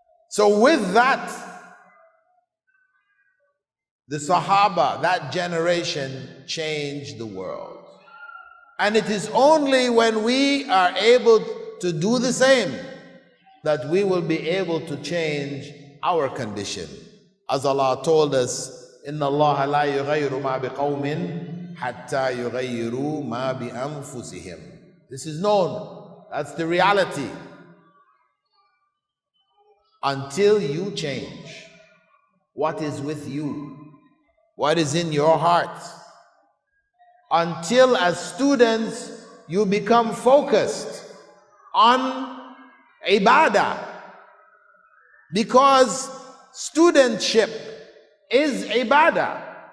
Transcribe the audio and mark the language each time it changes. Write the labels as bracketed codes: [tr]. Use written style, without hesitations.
[en] So with that, the Sahaba, that generation, changed the world. And it is only when we are able to do the same that we will be able to change our condition. As Allah told us, [ar] إِنَّ اللَّهَ لَا يُغَيِّرُ مَا بِقَوْمٍ حَتَّى يُغَيِّرُوا مَا بِأَنفُسِهِمْ. [en] This is known. That's the reality. Until you change what is with you, what is in your heart, until as students you become focused on ibadah, because studentship is ibadah.